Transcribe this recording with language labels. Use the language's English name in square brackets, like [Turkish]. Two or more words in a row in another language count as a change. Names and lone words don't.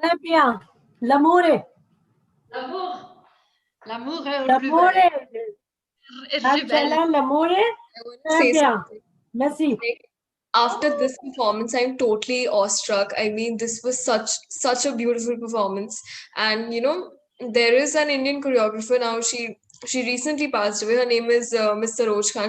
[French] Bien. L'amore. L'amour. L'amour est [Italian] L'amore. [French] rebelle. [Italian] Shaila, l'amore. [English] I want to [French] Très [English] say [French] bien. [English] something. [French] Merci. [English] Like, after this performance, I'm totally awestruck. I mean, this was such a beautiful performance. And there is an Indian choreographer now. She recently passed away. Her name is Miss Saroj Khan.